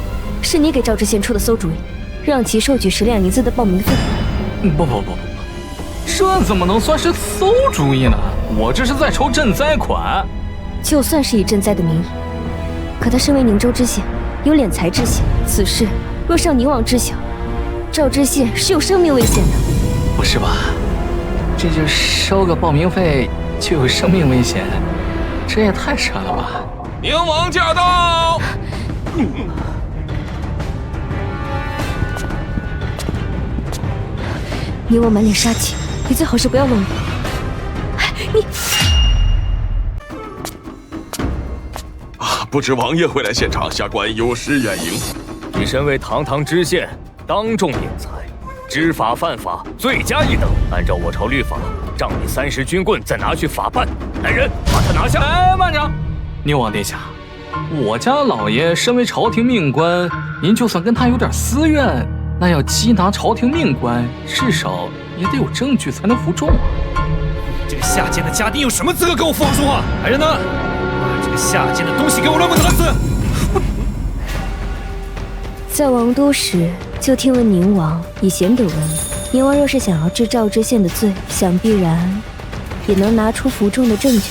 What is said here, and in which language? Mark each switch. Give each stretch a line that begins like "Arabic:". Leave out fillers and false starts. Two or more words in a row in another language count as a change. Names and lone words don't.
Chinese: 是你給趙知縣出的馊主意，讓其收取10兩銀子的報名費？不，這怎麼能算是馊主意呢？我這是在籌賑災款。就算是以賑災的名義，可他身為寧州知縣，有斂財之嫌，此事若是讓寧王知曉，趙知縣是有生命危險的。不是吧？這就收個報名費就有生命危險，這也太扯了吧！寧王駕到！宁王滿臉殺氣，你最好是不要亂動。你不知王爺会來現場，下官有失遠迎。你身為堂堂知縣，當眾斂財，知法犯法，罪加一等。按照我朝律法，杖你30軍棍，再拿去法辦。来人，把他拿下！哎，慢着，宁王殿下，我家老爺身為朝廷命官，您就算跟他有點私怨，那要缉拿朝廷命官，至少也得有證據才能服眾啊！这個下賤的家丁有什麼資格跟我父王說話？來人吶，把這個下賤的東西給我亂棍打死！在王都時就聽聞寧王以賢德聞名，寧王若是想要治趙知縣的罪，想必然也能拿出服眾的證據。